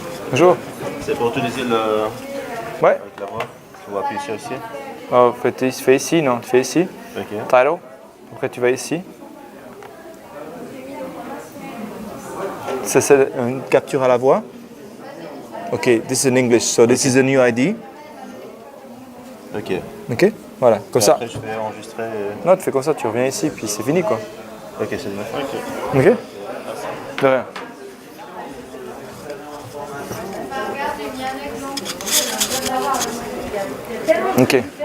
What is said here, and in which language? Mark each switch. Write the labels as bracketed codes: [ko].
[fr] Bonjour. C'est pour utiliser le... Ouais. avec la voix. On va appuyer sur ici. Oh, tu fais ici, non, tu fais ici. Ok. Title. Après tu vas ici. Ça c'est une capture à la voix. [en] Ok, this is in English, so this is a new ID. Ok. [fr] Ok, voilà, comme Et ça. après, je vais enregistrer. Non, tu fais comme ça, tu reviens ici, puis c'est fini quoi. Ok, c'est bien. Ok. De rien. Ok.